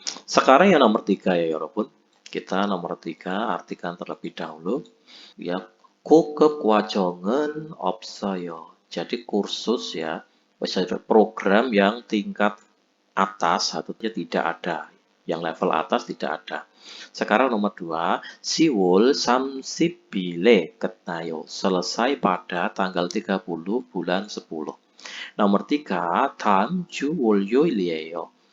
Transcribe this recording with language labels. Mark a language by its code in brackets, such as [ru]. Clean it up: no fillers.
[id] Sekarang yang nomor 3 ya, 여러분. Kita nomor 3 artikan terlebih dahulu ya. [ko] 고급 과정은 없어요. [id] Jadi kursus ya, program yang tingkat atas satunya tidak ada. Yang level atas tidak ada. Sekarang nomor 2, [ko] 10월 30일에 끝나요. [id] Selesai pada tanggal 30 bulan 10. [ko] Nomor 3, 다음 주 월요일이에요.